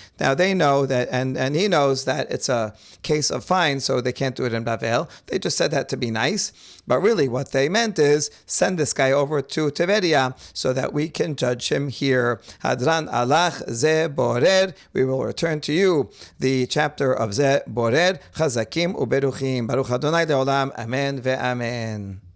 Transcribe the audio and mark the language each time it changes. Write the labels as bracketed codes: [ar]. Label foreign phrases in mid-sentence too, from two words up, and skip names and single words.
[en] Now they know that, and he knows that it's a case of fine, so they can't do it in Bavel. They just said that to be nice. But really what they meant is send this guy over to Tiberia so that we can judge him here. [arc] Hadran alach ze borer. [en] We will return to you the chapter of ze borer. [he] Chazakim uberuchim. Baruch Adonai leolam. Amen ve'amen.